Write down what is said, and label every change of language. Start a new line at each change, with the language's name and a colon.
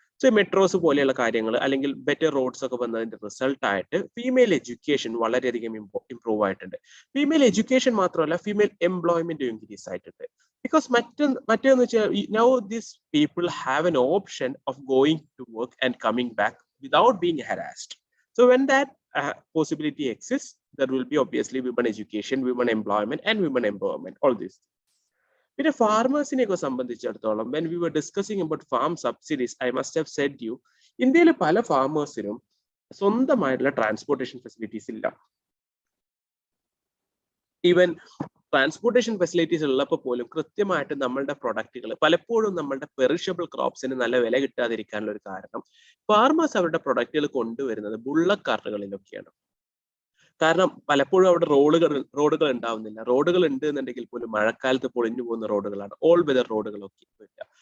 Malayalam: So metros പോലെയുള്ള കാര്യങ്ങൾ അല്ലെങ്കിൽ ബെറ്റർ റോഡ്സ് ഒക്കെ വന്നതിന്റെ റിസൾട്ട് ആയിട്ട് ഫീമെയിൽ എഡ്യൂക്കേഷൻ വളരെയധികം ഇംപ്രൂവ് ആയിട്ടുണ്ട്. ഫീമെയിൽ എഡ്യൂക്കേഷൻ മാത്രമല്ല, ഫീമെയിൽ എംപ്ലോയ്മെന്റ് ഇൻക്രീസ് ആയിട്ടുണ്ട്.
English: because
Malayalam: മറ്റേന്ന് വെച്ചാൽ
English: Now this people have an option of going to work and coming back without being harassed. So when that possibility exists, there will be obviously women education, women employment and women empowerment, all this.
Malayalam: പിന്നെ ഫാർമേഴ്സിനെ ഒക്കെ സംബന്ധിച്ചിടത്തോളം
English: when we were discussing about farm subsidies, I must have said you,
Malayalam: ഇന്ത്യയിലെ പല ഫാർമേഴ്സിനും സ്വന്തമായിട്ടുള്ള transportation facilities ഇല്ല. Even transportation facilities ഉള്ളപ്പോൾ പോലും കൃത്യമായിട്ട് നമ്മളുടെ പ്രൊഡക്റ്റുകൾ പലപ്പോഴും നമ്മളുടെ പെറിഷബിൾ ക്രോപ്സിന് നല്ല വില കിട്ടാതിരിക്കാനുള്ള ഒരു കാരണം ഫാർമേഴ്സ് അവരുടെ പ്രൊഡക്റ്റുകൾ കൊണ്ടുവരുന്നത് ബുള്ളറ്റ് കാറുകളിലൊക്കെയാണ്. കാരണം പലപ്പോഴും അവിടെ റോഡുകൾ ഉണ്ടാവുന്നില്ല. റോഡുകൾ ഉണ്ട് എന്നുണ്ടെങ്കിൽ പോലും മഴക്കാലത്ത് പൊളിഞ്ഞു പോകുന്ന റോഡുകളാണ്, ഓൾ വെതർ റോഡുകളൊക്കെ ഇല്ല.